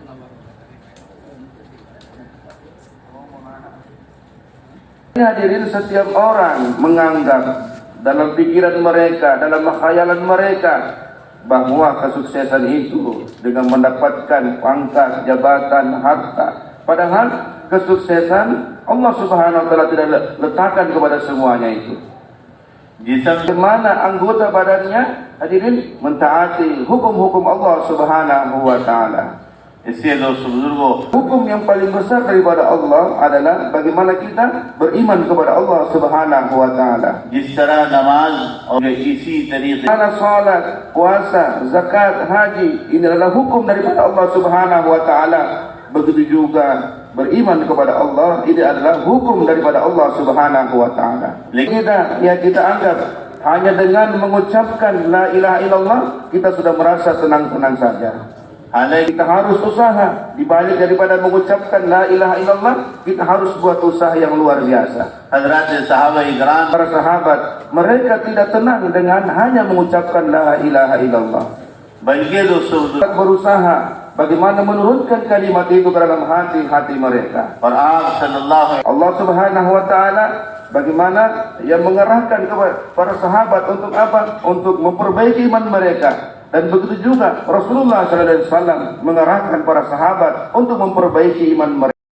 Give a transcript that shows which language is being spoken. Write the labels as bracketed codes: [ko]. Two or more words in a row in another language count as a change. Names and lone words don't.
[id] Hadirin, setiap orang menganggap dalam pikiran mereka, dalam khayalan mereka bahwa kesuksesan itu dengan mendapatkan pangkat, jabatan, harta. Padahal kesuksesan Allah [ar] سبحانه وتعالى [id] tidak letakkan kepada semuanya itu. Di mana anggota badannya hadirin, mentaati hukum-hukum Allah [ar] سبحانه وتعالى. [hi] इसलिए दोस्तों बुजुर्गों, [id] Hukum yang paling besar daripada Allah adalah bagaimana kita beriman kepada Allah [ar] سبحانه وتعالى. [hi] जिस तरह नमाज और इसी तरीके [id] Mana salat, puasa, zakat, haji, ini adalah hukum daripada Allah [ar] سبحانه وتعالى. [id] Begitu juga beriman kepada Allah, ini adalah hukum daripada Allah [ar] سبحانه وتعالى. [id] Kita anggap hanya dengan mengucapkan [ar] لا إله إلا الله [id] kita sudah merasa tenang-tenang saja. [hi] हालांकि [id] Kita harus usaha. Di balik daripada mengucapkan [ar] لا إله إلا الله, [id] kita harus buat usaha yang luar biasa. [hi] हजरत साहबा इकराम [id] Para sahabat, mereka tidak tenang dengan hanya mengucapkan [ar] لا إله إلا الله. [hi] बल्कि दोस्तों [id] Mereka berusaha bagaimana menurunkan kalimat itu ke dalam hati-hati mereka. [hi] और आप सल्लल्लाहु [id] Allah [ar] سبحانه وتعالى [id] bagaimana yang mengarahkan kepada para sahabat untuk apa? Untuk memperbaiki iman mereka. Dan begitu juga Rasulullah [ar] صلى الله عليه وسلم [id] mengarahkan para sahabat untuk memperbaiki iman mereka.